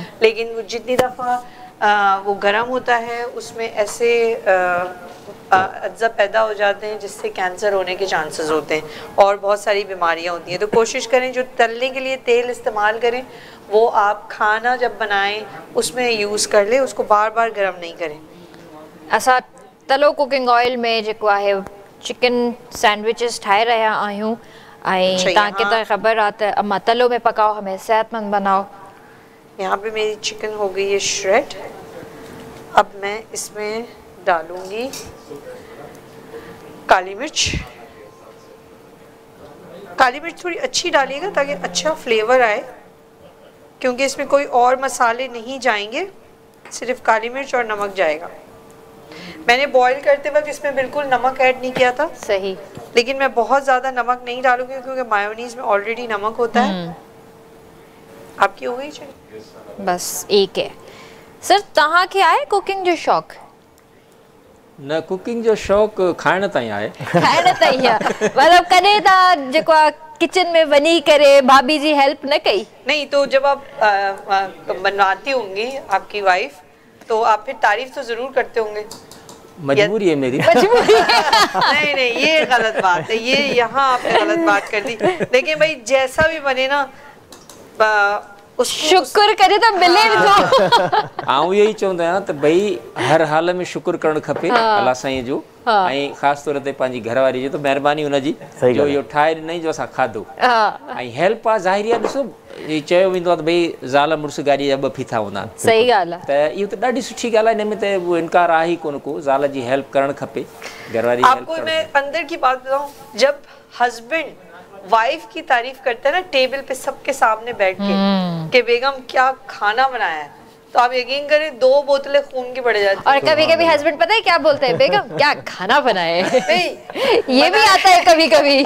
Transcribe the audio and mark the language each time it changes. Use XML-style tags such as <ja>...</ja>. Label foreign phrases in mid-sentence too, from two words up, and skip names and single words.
<ur>لیکن وہ جتنی دفعہ وہ گرم ہوتا ہے اس میں ایسے اجزا پیدا ہو جاتے ہیں جس سے کینسر ہونے کے چانسز ہوتے ہیں اور بہت ساری بیماریاں ہوتی ہیں. تو کوشش کریں جو تلنے کے لیے تیل استعمال کریں وہ آپ کھانا جب بنائیں اس میں یوز کر لیں، اس کو بار بار گرم نہیں کریں.</ur> <sd>असां तलो</sd> <en>cooking oil</en> <sd>में जेको आहे</sd> <en>chicken sandwiches</en> <sd>ठाहे रहा आहियूं ऐं तव्हांखे त ख़बर आहे त अम्मा</sd> <ur>تلو میں پکاؤ ہمیں صحت مند بناؤ. یہاں پہ میری چکن ہو گئی ہے شریڈ۔ اب میں اس میں ڈالوں گی کالی مرچ. کالی مرچ تھوڑی اچھی ڈالیے گا تاکہ اچھا فلیور آئے، کیونکہ اس میں کوئی اور مسالے نہیں جائیں گے، صرف کالی مرچ اور نمک جائے گا. میں نے بوائل کرتے وقت اس میں بالکل نمک ایڈ نہیں کیا تھا. सही। لیکن میں بہت زیادہ نمک نہیں ڈالوں گی کیونکہ مایونیز میں آل ریڈی نمک ہوتا ہے. آپ کی ہو گئی چاہیے? بس ایک ہے.</ur> <sd>सर तहां के आए कुकिंग जो शौक़? न कुकिंग जो शौक़ खाइण ताईं आहे। खाइण ताईं आहे मतलब कॾहिं तव्हां जेको आहे किचन में वञी करे भाभी जी हेल्प न कई?</sd> <ur>نہیں، تو جب آپ بنواتی ہوں گی آپ کی وائف تو آپ پھر تعریف تو ضرور کرتے ہوں گے. مجبوری ہے میری. مجبوری ہے. نہیں یہ غلط بات ہے، یہ یہاں آپ نے غلط بات کر دی. لیکن بھائی جیسا بھی بنے نا شکر کرے تو ملے تو.</ur> <sd>आऊं यही चवंदो आहियां त भई हर हाल में शुक्र करणु खपे अल्लाह साईं जो ऐं ख़ासि तौर ते पंहिंजी घरवारी जो, तो महिरबानी हुनजी जो इहो ठाहे ॾिनई जो असां खाधो। ऐं हेल्प आहे ज़ाहिरी आहे। ॾिसो चयो वेंदो आहे त भई ज़ाल मुड़ुस गाॾीअ जा 2 फीथा हूंदा आहिनि। सही ॻाल्हि आहे। त इहो त ॾाढी सुठी ॻाल्हि आहे, हिन में त उहो इनकार आहे ई कोन को। ज़ाल जी हेल्प करणु खपे, घरवारी हेल्प।</sd> <ur>آپ کو میں اندر کی بات بتاؤں، جب</ur> <en>husband wife</en> <ur>کی تعریف کرتے ہیں نا ٹیبل پہ سب کے سامنے بیٹھ کے کہ بیگم کیا کھانا بنایا ہے، تو آپ یقین کریں 2 بوتلیں خون کی پڑ جاتی ہیں. اور کبھی کبھی ہسبینڈ پتا ہے کیا بولتے ہیں، بیگم کیا کھانا بنائے یہ بھی آتا ہے کبھی کبھی.</ur>